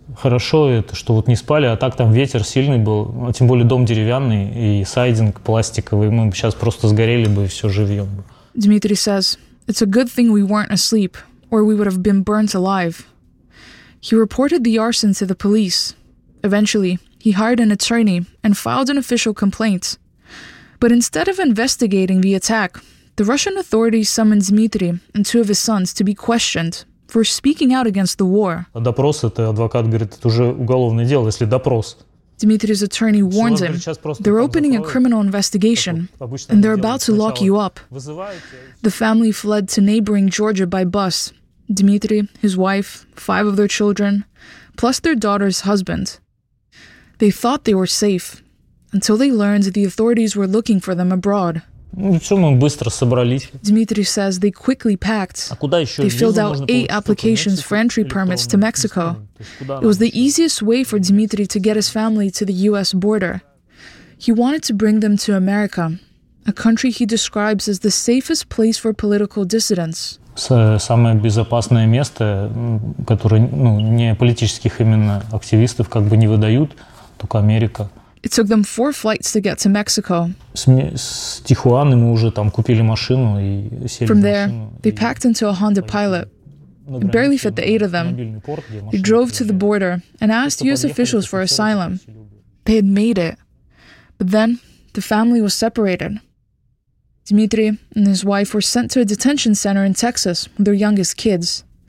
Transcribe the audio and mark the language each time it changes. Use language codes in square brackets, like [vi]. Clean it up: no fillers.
[ru] Хорошо, что вот не спали, а так там ветер сильный был. Тем более дом деревянный и сайдинг пластиковый. Мы сейчас просто сгорели бы и все живьем. [en] Dmitry says, "It's a good thing we weren't asleep, or we would have been burnt alive." He reported the arson to the police. Eventually, he hired an attorney and filed an official complaint. But instead of investigating the attack, the Russian authorities summoned Dmitry and two of his sons to be questioned for speaking out against the war. [ru] Допрос, это адвокат говорит, это уже уголовное дело, если допрос. [en] Dimitri's attorney warns him, they're opening a criminal investigation, and they're about to lock you up. The family fled to neighboring Georgia by bus. Dimitri, his wife, five of their children, plus their daughter's husband. They thought they were safe, until they learned the authorities were looking for them abroad. Dimitri says they quickly packed. They filled out 8 applications for entry permits to Mexico. It was the easiest way for Dimitri to get his family to the U.S. border. He wanted to bring them to America, a country he describes as the safest place for political dissidents. [ru] Самое безопасное место, которое не политических именно активистов как бы не выдают, только Америка. [en] It took them 4 flights to get to Mexico. [ru] С Тихуаны мы уже там купили машину и сели. [en] From there, they packed into a Honda Pilot. It barely fit the 8 of them. They drove to the border and asked U.S. officials for asylum. They had made it, but then the family was separated. Dimitri and his wife were sent to a detention center in Texas with their youngest kids.